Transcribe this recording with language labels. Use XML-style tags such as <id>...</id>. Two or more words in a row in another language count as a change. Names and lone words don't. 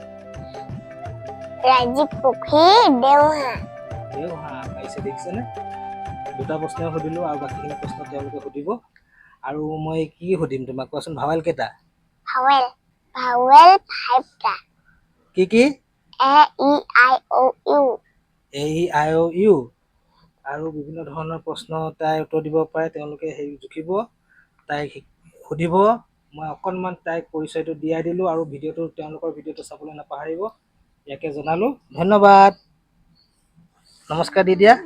<as>দেওহাঁহ। দেওহাঁহ। পাইছে, দেখিছেনে? দুটা প্ৰশ্নই সুধিলোঁ আৰু বাকীখিনি প্ৰশ্ন তেওঁলোকে সুধিব। আৰু মই কি সুধিম তোমাক, কোৱাচোন? ভাৱেল কেইটা? ভাৱেল 5টা। কি?</as> <en>A-E-I-O-U। A-E-I-O-U।</en> <as>আৰু বিভিন্ন ধৰণৰ প্ৰশ্ন তাই উত্তৰ দিব পাৰে, তেওঁলোকে জুখিব, তাইক সুধিব। মই অকণমান তাইক পৰিচয়টো দিয়াই দিলোঁ আৰু তেওঁলোকৰ ভিডিঅ'টো চাবলৈ নাপাহৰিব। ইয়াকে জনালোঁ। ধন্যবাদ। নমস্কাৰ দি দিয়া।</as>